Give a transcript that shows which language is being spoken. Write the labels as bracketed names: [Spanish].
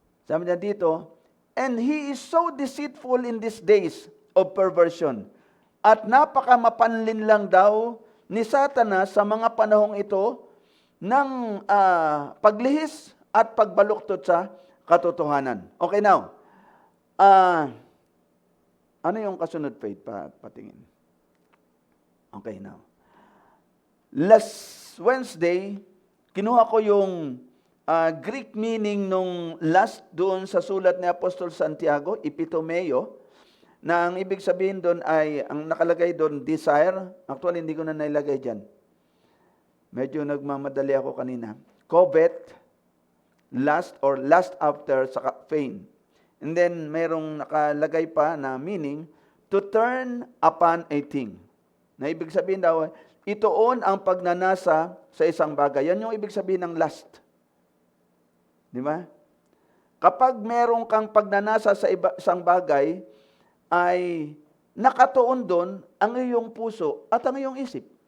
[Filipino] Sabi niya dito, [English] and he is so deceitful in these days of perversion. [Filipino] At napaka mapanlinlang daw ni Satanas sa mga panahong ito ng paglihis at pagbaluktot sa katotohanan. [English] Okay, now. [Filipino] Ano yung kasunod, Faith? Patingin. [English] Okay, now. Last Wednesday, [Filipino] kinuha ko yung Greek meaning nung last doon sa sulat ni Apostol Santiago, epitomeo, na ang ibig sabihin doon ay, ang nakalagay doon, desire. Actually, hindi ko na nailagay dyan. Medyo nagmamadali ako kanina. [English] Covet, lust or lust after, saka faint. And then, [Filipino] mayroong nakalagay pa na [English] meaning, to turn upon a thing. [Filipino] Na ibig sabihin daw, itoon ang pagnanasa sa isang bagay. Yan yung ibig sabihin ng lust. Di ba? Kapag merong kang pagnanasa sa isang bagay, ay nakatuon doon ang iyong puso at ang iyong isip.